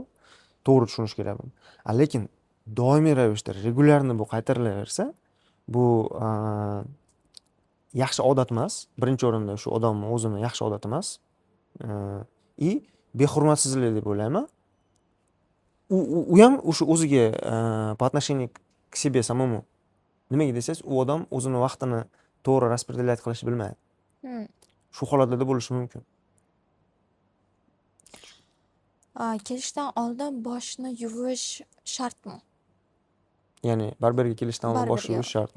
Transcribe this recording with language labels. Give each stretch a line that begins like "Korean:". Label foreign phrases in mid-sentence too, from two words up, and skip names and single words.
Uzbek: To'g'ri tushunish kerak buni. Lekin doimiy ravishda regularni bu qaytarilaversa, bu yaxshi odat emas. Birinchi o'rinda shu odamni o'zini yaxshi odat emas. И behurmatsizlik deb o'ylayman. U ham o'sha o'ziga
Russian: по отношению к себе самому.
Uzbek: Nimaga desangiz, u odam o'zini vaqtini to'g'ri распределять qilishni bilmaydi. Shu holatlarda bo'lishi mumkin. Kelishdan oldin boshni yuvish shartmi? Ya'ni barberga kelishdan oldin boshni yuvish shartmi?